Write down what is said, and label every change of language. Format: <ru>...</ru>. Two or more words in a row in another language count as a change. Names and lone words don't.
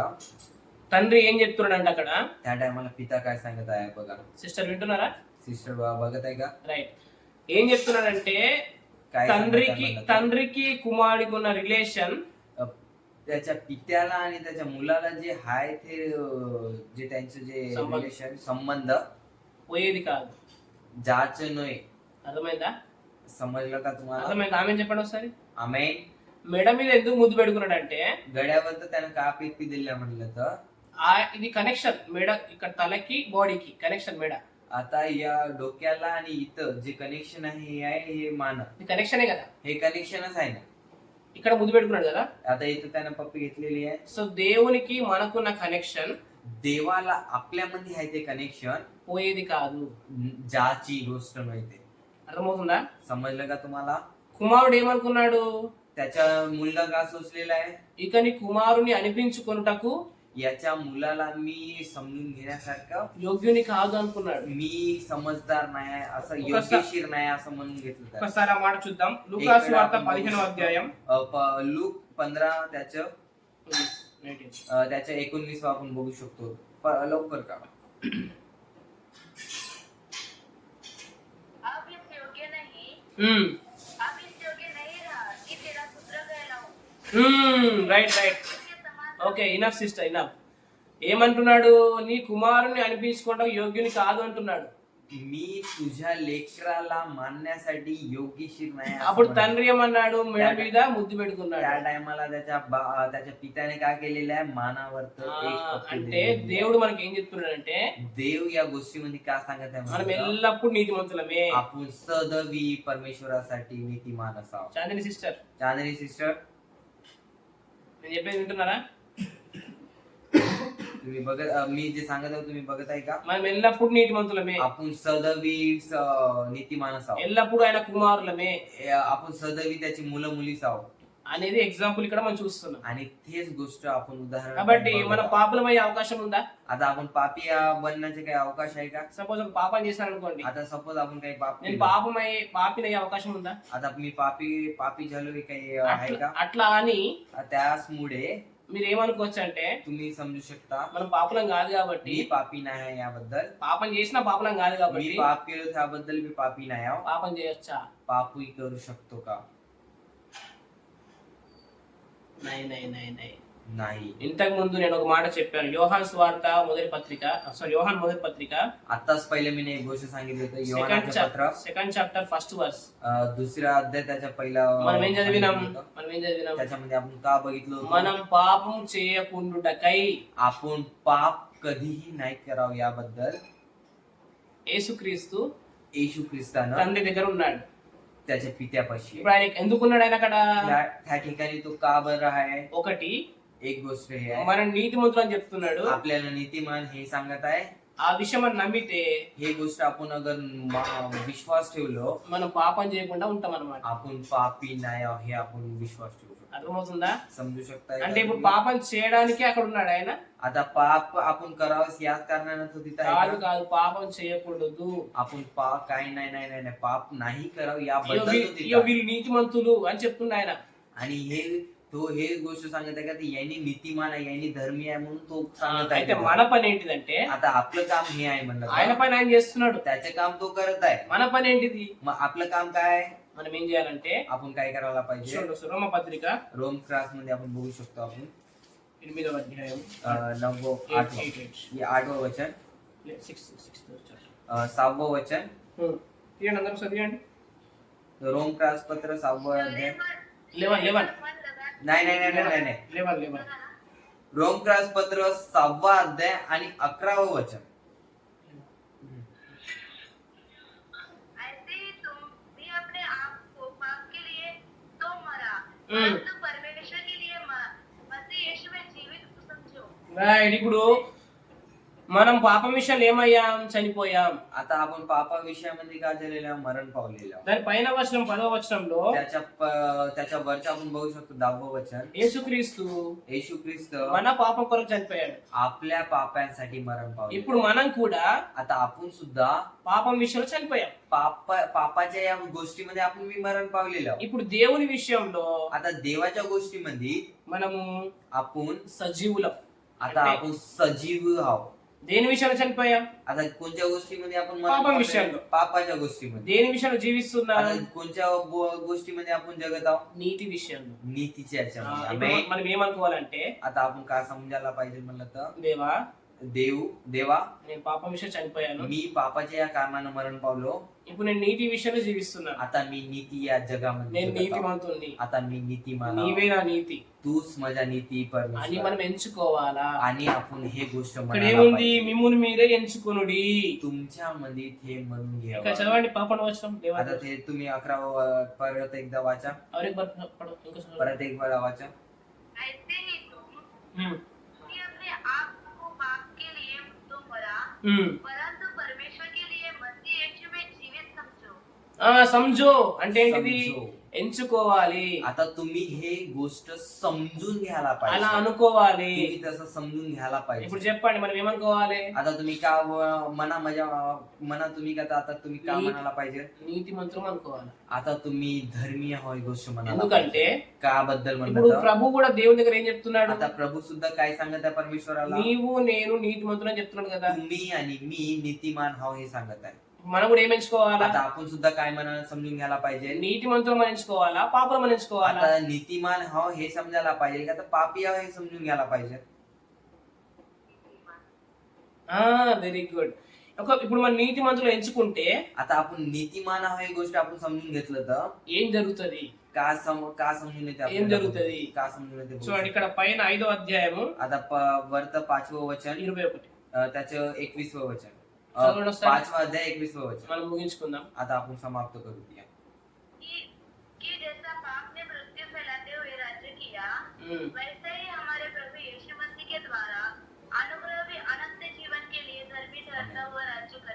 <te>తండ్రి ఏం చెప్తున్నాడంటే అక్కడ</te> <mr>त्या टायमाला पिता काय सांगत आहे बघा.</mr> <te>సిస్టర్ వింటున్నారా</te> <mr>सिस्टर बघत आहे का?</mr> <te>రైట్ ఏం చెప్తున్నాడంటే</te> <mr>काय</mr> <te>తండ్రికి</te> <mr>सांगत आहे मला?</mr> <te>తండ్రికి కుమారుడికి ఉన్న రిలేషన్</te> <mr>त्याच्या पित्याला आणि त्याच्या मुलाला जे आहे ते जे त्यांचं जे संबंध. रिलेशन संबंध</mr> <te>పోయేది కాదు</te> <mr>जाच नये.</mr> <te>అర్థమైందా</te> <mr>समजलं का तुम्हाला?</mr> <te>అర్థమైందా ఆమె చెప్పండి ఒకసారి</te> <mr>आमेन.</mr> <te>మెడ మీద ఎందుకు ముద్దు పెట్టుకున్నాడంటే</te> <mr>गड्याबद्दल त्यानं का पिपी दिल्या म्हणलं तर</mr> <te>ఇది కనెక్షన్ మెడ ఇక్కడ తలకి బాడీకి కనెక్షన్ మెడ</te> <mr>आता या डोक्याला आणि इथं जे कनेक्शन आहे हे आहे हे मान</mr> <te>ఇది కనెక్షనే కదా</te> <mr>हे कनेक्शनच आहे ना.</mr> <te>ఇక్కడ ముద్దు పెట్టుకున్నాడు కదా</te> <mr>आता इथं त्यानं पप्पी घेतलेली आहे.</mr> <te>సో దేవునికి మనకున్న కనెక్షన్</te> <mr>देवाला आपल्यामध्ये आहे ते कनेक्शन</mr> <te>పోయేది కాదు</te> <mr>ज्याची गोष्ट माहिती.</mr> <te>అర్థమవుతుందా</te> <mr>समजलं का तुम्हाला?</mr> <te>కుమారుడు ఏమనుకున్నాడు</te> <mr>त्याच्या मुलगा का सोचलेला आहे</mr> <te>ఇక నీ కుమారుని అనిపించుకొనుటకు</te> <mr>याच्या मुलाला मी समजून घेण्यासारखं</mr> <te>యోగ్యుని కాదు అనుకున్నాడు</te> <mr>मी समजदार नाही आहे असं कसं? योग्यशीर नाही असं म्हणून घेतलं त्यानं.</mr> <te>ఒకసారి ఆ మాట చూద్దాం లూకాసు వార్త 15వ అధ్యాయం</te> <mr>लूक 15 त्याचं 19 आपण बघू शकतो. लवकर का</mr> <hi>अब इस योग्य नहीं हम्म अब इस योग्य नहीं रहा कि तेरा पुत्र कहलाऊं</hi> <en>right right</en> <hi>उसके समान</hi> <en>okay enough sister enough</en> <te>ఏమంటున్నాడు నీ కుమారుని అనిపించుకోవడం యోగ్యుని కాదు అంటున్నాడు</te> <mr>मी तुझ्या लेकराला मानण्यासाठी योग्यशीर नाही असं</mr> <te>అప్పుడు</te> <mr>म्हणतो.</mr> <te>తండ్రి ఏమన్నాడు మెడ మీద ముద్దు పెట్టుకున్నాడు</te> <mr>त्या टायमाला त्याच्या पित्याने काय केलेलं आहे मानावर</mr> <te>ఆ, అంటే దేవుడు మనకి ఏం చెప్తున్నాడంటే</te> <mr>देव या गोष्टीमध्ये काय सांगत आहे</mr> <te>మనం</te> <mr>माहिती का?</mr> <te>ఎల్లప్పుడు నీతిమంతులమే</te> <mr>आपण सदवी परमेश्वरासाठी नीतिमान असावं.</mr> <te>చాందిని సిస్టర్</te> <mr>चांदणी सिस्टर</mr> <te>నేను చెప్పేది వింటున్నారా</te> <mr>तुम्ही बघत मी जे सांगत आहे तुम्ही बघत आहे का?</mr> <te>మనం ఎల్లప్పుడు నీతిమంతులమే</te> <mr>आपण सदवी नीतिमान असावं.</mr> <te>ఎల్లప్పుడు ఆయన కుమారులమే</te> <mr>आपण सदवी त्याची मुलं मुलीच आहोत</mr> <te>అనేది ఎగ్జాంపుల్ ఇక్కడ మనం చూస్తున్నాం</te> <mr>आणि तेच गोष्ट आपण उदाहरण</mr> <te>కాబట్టి మన</te> <mr>बघत.</mr> <te>పాపులమయ్యే అవకాశం ఉందా</te> <mr>आता आपण पापी बनण्याचे काही अवकाश आहे का?</mr> <te>సపోజ్ ఒక పాపం చేశాను అనుకోండి</te> <mr>आता सपोज आपण काही पाप</mr> <te>నేను</te> <mr>केलं.</mr> <te>పాపినయ్యే అవకాశం ఉందా</te> <mr>आता मी पापी झालो हे काही आहे का?</mr> <te>అట్లా అని</te> <mr>त्याचमुळे</mr> <te>మీరు ఏమనుకోవచ్చు అంటే</te> <mr>तुम्ही समजू शकता</mr> <te>మనం పాపులం కాదు కాబట్టి</te> <mr>मी पापी नाही आहे याबद्दल.</mr> <te>పాపం చేసినా పాపులం కాదు</te> <mr>मी</mr> <te>కాబట్టి</te> <mr>पाप केलं त्याबद्दल मी पापी नाही आहो.</mr> <te>పాపం చేయొచ్చా</te> <mr>पापही करू शकतो का?</mr> <hi>नई नई नई नई</hi> <mr>नाही.</mr> <te>ఇంతకు ముందు నేను ఒక మాట చెప్పాను యోహాన్ స్వార్త మొదటి పత్రిక యోహాన్ మొదటి పత్రిక</te> <mr>आताच पहिले मी एक गोष्ट सांगितली होती योहानाचे पत्र</mr> <en>second chapter first verse</en> <mr>दुसरा अध्याय त्याच्या पहिला</mr> <te>మనం ఏం చదివినాం</te> <mr>सांगितलं होतं. त्याच्यामध्ये आपण का बघितलं होतं?</mr> <te>మనం పాపం చేయకుండుటకై</te> <mr>आपण पाप कधीही नाही करावं याबद्दल</mr> <te>యేసుక్రీస్తు</te> <mr>येशू ख्रिस्तानं</mr> <te>తండ్రి దగ్గర ఉన్నాడు</te> <mr>त्याच्या पित्यापाशी</mr> <te>ఇప్పుడు ఆయన ఎందుకున్నాడు ఆయన అక్కడ</te> <mr>त्या ठिकाणी तो का बरं आहे?</mr> <te>ఒకటి</te> <mr>एक गोष्ट हे आहे</mr> <te>మనం నీతిమంతులు అని చెప్తున్నాడు</te> <mr>आपल्याला नीतिमान हे सांगत आहे.</mr> <te>ఆ విషయం మనం నమ్మితే</te> <mr>हे गोष्ट आपण अगर विश्वास ठेवलो</mr> <te>మనం పాపం చేయకుండా ఉంటాం అన్నమాట</te> <mr>आपण पापी नाही आहोत हे आपण विश्वास ठेवू शकतो.</mr> <te>అర్థమవుతుందా?</te> <mr>समजू शकताय</mr> <te>అంటే</te> <mr>का</mr> <te>ఇప్పుడు</te> <mr>तुम्ही?</mr> <te>పాపం చేయడానికి అక్కడ ఉన్నాడు ఆయన.</te> <mr>आता पाप आपण करावंस याच कारणानं तो तिथं आहे</mr> <te>కాదు</te> <mr>का?</mr> <te>కాదు, పాపం చేయకూడదు.</te> <mr>आपण पाप काही नाही नाही नाही नाही, पाप नाही करावं याबद्दल तो ఇయ్యో तिथं आहे.</mr> <te>వీళ్ళు నీతిమంతులు అని చెప్తుండ ఆయన.</te> <mr>आणि हे गोष्ट सांगत आहे का ती यांनी नीतिमान आहे, यांनी धर्मी आहे म्हणून तो सांगत आहे</mr> <te>అయితే</te> <mr>तिथं.</mr> <te>మన పని ఏంటిదంటే</te> <mr>आता आपलं काम हे आहे म्हणलं</mr> <te>ఆయన</te> <mr>तर</mr> <te>పని ఆయన చేస్తున్నాడు.</te> <mr>त्याचे काम तो करत आहे.</mr> <te>మన పని ఏంటిది?</te> <mr>मग आपलं काम काय आहे?</mr> <te>మనం ఏం చేయాలంటే</te> <mr>आपण काय करायला पाहिजे?</mr> <te>చూడండి రోమ పత్రిక</te> <mr>रोम क्लास मध्ये आपण बघू शकतो आपण</mr> <te>8వ అధ్యాయం 9వ 8వ 8వ वचन 7వ वचन తీయండి అందరూ చదివండి.</te> <mr>रोम क्लास पत्र 7వ अध्याय 11 नाही नाही नाही नाही नाही 11 रोम क्लास पत्र 6वा अध्याय आणि 11व वचन.</mr> <hi>ऐसे ही तुम भी अपने आप को पाप के लिए तो मरा, परंतु परमेश्वर के लिए मसीह यीशु में जीवित समझो.</hi> <te>రైట్. ఇప్పుడు మనం పాపం విషయంలో ఏమయ్యాం? చనిపోయాం.</te> <mr>आता आपण पापा विषयामध्ये काय झालेलं आहे? मरण पावलेलं आहे.</mr> <te>దాని పైన వచనం 10వ వచనంలో</te> <mr>त्याच्या वरच्या आपण बघू शकतो 10व वचन.</mr> <te>యేసుక్రీస్తు</te> <mr>येशू ख्रिस्त</mr> <te>మన పాపం కొరకు చనిపోయాడు.</te> <mr>आपल्या पापांसाठी मरण पावले.</mr> <te>ఇప్పుడు మనం కూడా</te> <mr>आता आपण सुद्धा</mr> <te>పాపం విషయంలో చనిపోయాం.</te> <mr>पापाच्या या गोष्टीमध्ये आपण मरण पावलेलं आहोत.</mr> <te>ఇప్పుడు దేవుని విషయంలో</te> <mr>आता देवाच्या गोष्टीमध्ये</mr> <te>మనము</te> <mr>आपण</mr> <te>సజీవులం.</te> <mr>आता आपण सजीव आहोत.</mr> <te>దేని విషయంలో చనిపోయాం?</te> <mr>आता कोणत्या गोष्टीमध्ये आपण मरण पापा पावलेलं? विषयाల్లో. पापाच्या गोष्टीमध्ये.</mr> <te>దేని విషయంలో జీవిస్తున్నాం?</te> <mr>आता कोणत्या गोष्टीमध्ये आपण जगत आहोत?</mr> <te>నీతి విషయంలో.</te> <mr>नीतीच्या याच्यामध्ये.</mr> <te>ఇప్పుడు</te> <mr>आमेन.</mr> <te>మనం ఏమనుకోవాలంటే,</te> <mr>आता आपण काय समजायला पाहिजे म्हणलं तर</mr> <te>దేవా</te> <mr>देवा</mr> <te>నేను పాపం విషయం చనిపోయాను,</te> <mr>मी पापाच्या या कारणानं मरण पावलो.</mr> <te>ఇప్పుడు నేను నీతి విషయంలో జీవిస్తున్నాను.</te> <mr>आता मी नीती या जगामध्ये</mr> <te>నేను</te> <mr>जगत आहो.</mr> <te>నీతిమంతుణ్ణి,</te> <mr>आता मी नीतिमान</mr> <te>నీవే</te> <mr>आहो.</mr> <te>నా నీతి</te> <mr>तूच माझ्या नीती</mr> <te>అని</te> <mr>परमेश्वर.</mr> <te>మనం ఎంచుకోవాలా?</te> <mr>आणि आपण हे गोष्ट</mr> <te>ఇక్కడ</te> <mr>म्हणायला</mr> <te>ఏముంది?</te> <mr>पाहिजे.</mr> <te>మిమ్మును మీరే ఎంచుకొనుడి.</te> <mr>तुमच्यामध्ये हे म्हणून</mr> <te>ఇక్కడ</te> <mr>घ्यावं.</mr> <te>చదవండి 11వ వచనం. దేవా</te> <mr>आता ते तुम्ही 11వ परत एकदा वाचा.</mr> <hi>और एक बार पढ़ो, इनको सुनो.</hi> <mr>परत एक बार वाचा.</mr> <hi>ऐसे ही तुम हम्म भी अपने आप को पाप के लिए तो मरा, परंतु परमेश्वर के लिए मसीह यीशु में जीवित समझो.</hi> <te>समझो అంటే ఏంటిది?</te> <mr>समजो.</mr> <te>ఎంచుకోవాలి,</te> <mr>आता तुम्ही हे गोष्ट समजून घ्यायला</mr> <te>అలా</te> <mr>पाहिजे.</mr> <te>అనుకోవాలి.</te> <mr>तुम्ही तसं समजून घ्यायला</mr> <te>ఇప్పుడు</te> <mr>पाहिजे.</mr> <te>చెప్పండి మనం ఏమనుకోవాలి?</te> <mr>आता तुम्ही का मना तुम्ही का आता तुम्ही का म्हणायला पाहिजे?</mr> <te>నీతి మంత్రం అనుకోవాలి.</te> <mr>आता तुम्ही धर्मीय हो ही गोष्ट म्हणाला</mr> <te>ఎందుకంటే</te> <mr>पाहिजे. का बद्दल</mr> <te>ఇప్పుడు</te> <mr>म्हणलं तर</mr> <te>ప్రభు కూడా దేవుని దగ్గర ఏం చెప్తున్నాడు?</te> <mr>आता प्रभू सुद्धा काय सांगत आहे परमेश्वराला?</mr> <te>నీవు నేను నీతి మంత్రులు అని చెప్తున్నాడు కదా.</te> <mr>तुम्ही आणि मी नीतिमान हाव हे सांगत आहे.</mr> <te>మనం కూడా ఏం ఎంచుకోవాలా?</te> <mr>आता आपण सुद्धा काय म्हणा समजून घ्यायला पाहिजे.</mr> <te>నీతి మంత్రం మనం ఎంచుకోవాలా, పాపం మనం ఎంచుకోవాలా?</te> <mr>आता नीतिमान हाव हे समजायला पाहिजे का तर पापी हाव हे समजून घ्यायला पाहिजे.</mr> <en>very good.</en> <te>ఇప్పుడు మన నీతి మంత్రులు ఎంచుకుంటే</te> <mr>आता आपण नीतिमान हाव ही गोष्ट आपण समजून घेतलं तर</mr> <te>ఏం జరుగుతుంది?</te> <mr>का समजून येते</mr> <te>ఏం</te> <mr>आपल्याला?</mr> <te>జరుగుతుంది?</te> <mr>का समजून येते?</mr> <te>చూడండి ఇక్కడ పైన 5వ అధ్యాయము आता वरत 5वं वचन 21.</te> <mr>त्याचं 21वं वचन. चला, सर.</mr> <hi>5वां अध्याय 21वं वचन.</hi> <te>మనం ముగించుకుందాం.</te> <mr>आता आपण समाप्त करू द्या.</mr> <hi>कि जैसा पाप ने मृत्यु फैलाते हुए राज्य किया, वैसे ही हमारे प्रभु यीशु मसीह के द्वारा अनुग्रह भी अनंत जीवन के लिए धर्मी ठहरता हुआ राज्य करे.</hi>